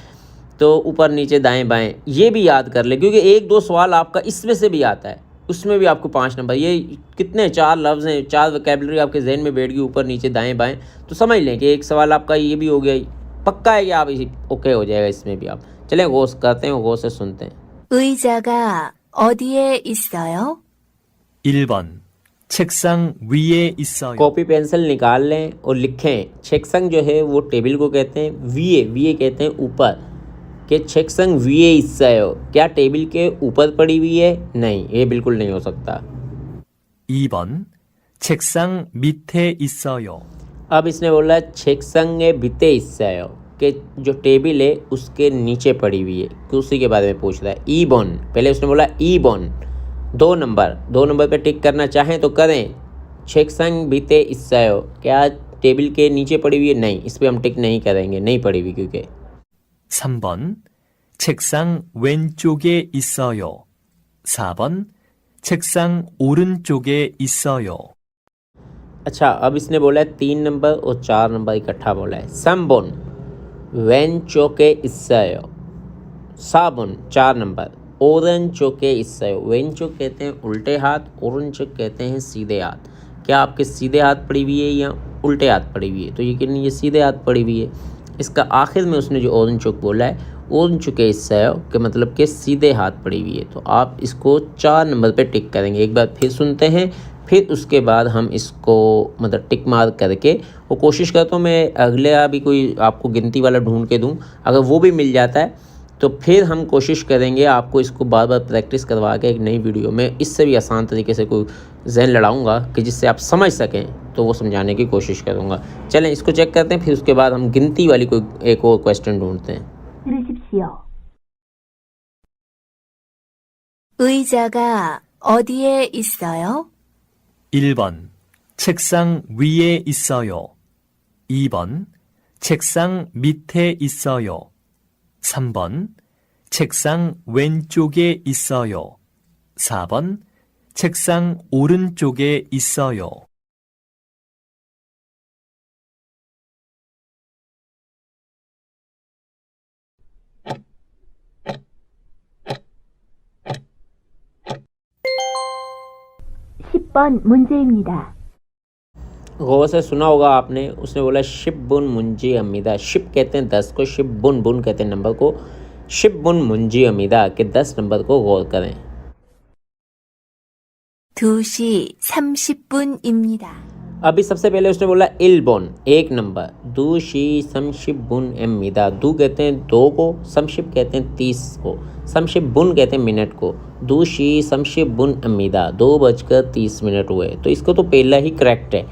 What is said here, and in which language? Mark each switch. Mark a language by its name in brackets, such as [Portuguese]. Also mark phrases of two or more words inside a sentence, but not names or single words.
[Urdu] تو اوپر نیچے دائیں بائیں یہ بھی یاد کر لیں، کیونکہ 1-2 سوال آپ کا اس میں سے بھی آتا ہے، اس میں بھی آپ کو 5 نمبر. یہ کتنے 4 لفظ ہیں، 4 ووکیبلری آپ کے ذہن میں بیٹھ گئی، اوپر نیچے دائیں بائیں، تو سمجھ لیں کہ ایک سوال آپ کا یہ بھی ہو گیا، پکا ہے کہ آپ اوکے ہو جائے گا اس میں بھی آپ. چلیں غور کرتے ہیں، غور سے سنتے ہیں. [Korean] 의자가 어디에 있어요? 1번 책상 위에 있어요. [Urdu] کاپی پنسل نکال لیں اور لکھیں۔ چھیکسنگ جو ہے وہ ٹیبل کو کہتے ہیں، ویے کہتے ہیں اوپر، کہ [Korean] 책상 위에 있어요, [Urdu] ، کیا ٹیبل کے اوپر پڑی ہوئی ہے? نہیں، یہ بالکل نہیں ہو سکتا. [Korean] 2번 책상 밑에 있어요. [Urdu] اب اس نے بولا [Korean] 책상 밑에 있어요, [Urdu] کہ جو ٹیبل ہے اس کے نیچے پڑی ہوئی ہے، کہ اسی کے بارے میں پوچھ رہا ہے. 2번، پہلے اس نے بولا 2번، 2 نمبر پہ ٹک کرنا چاہیں تو کریں. [Korean] 책상 밑에 있어요, [Urdu] کیا ٹیبل کے نیچے پڑی ہوئی ہے? نہیں، اس پر ہم ٹک نہیں کریں گے، نہیں پڑی ہوئی کیونکہ. [Korean] 3번 책상 왼쪽에 있어요. 4번 책상 오른쪽에 있어요. [Urdu] اچھا، اب اس نے بولا ہے 3 نمبر اور 4 نمبر اکٹھا بولا ہے. [Korean] 3번 왼쪽에 있어요, 4번 4 नंबर, 오른쪽에 있어요। [Urdu] 왼쪽 کہتے ہیں الٹے ہاتھ، 오른쪽 کہتے ہیں سیدھے ہاتھ. کیا آپ کے سیدھے ہاتھ پڑی ہوئی ہے یا الٹے ہاتھ پڑی ہوئی ہے? تو یقین یہ سیدھے ہاتھ پڑی ہوئی ہے۔ اس کا آخر میں اس نے جو اورنچُک بولا ہے, [Korean] 오른쪽에 있어 [Urdu] کے مطلب کے سیدھے ہاتھ پڑی ہوئی ہے، تو آپ اس کو 4 نمبر پہ ٹک کریں گے. ایک بار پھر سنتے ہیں، پھر اس کے بعد ہم اس کو مطلب ٹک مار کر کے، وہ کوشش کرتا ہوں میں اگلے بھی کوئی آپ کو گنتی والا ڈھونڈ کے دوں، اگر وہ بھی مل جاتا ہے تو پھر ہم کوشش کریں گے آپ کو اس کو بار بار پریکٹس کروا کے ایک نئی ویڈیو میں اس سے بھی آسان طریقے سے کوئی ذہن لڑاؤں گا کہ جس سے آپ سمجھ سکیں، تو وہ سمجھانے کی کوشش کروں گا. چلیں اس کو چیک کرتے ہیں، پھر اس کے بعد ہم گنتی والی کوئی ایک اور کوئسچن ڈھونڈتے ہیں. [Korean] 들으십시오. 의자가 어디에 있어요? 1번 책상 위에 있어요. 2번 책상 밑에 있어요. 3번 책상 왼쪽에 있어요. 4번 책상 오른쪽에 있어요. (10번) 문제입니다. [Urdu] غور سے سنا ہوگا آپ نے، اس نے بولا [Korean] 십번 문제입니다. [Urdu] شِپ کہتے ہیں 10 کو, [Korean] 십 번 [Urdu] بُن کہتے ہیں نمبر کو. [Korean] 십번 문제입니다 [Urdu] کے 10 نمبر کو غور کریں. [Korean] 2시 30분입니다. [Urdu] ابھی سب سے پہلے اس نے بولا اِلبون 1 نمبر, [Korean] 두 시 삼십 분입니다. [Urdu] دو کہتے ہیں 2 کو، سمشِپ کہتے ہیں 30 کو, [Korean] 삼십 분 [Urdu] کہتے ہیں منٹ کو. [Korean] 두 시 삼십 분입니다, [Urdu] ، 2:30 ہوئے، تو اس کو تو پہلا ہی کریکٹ ہے.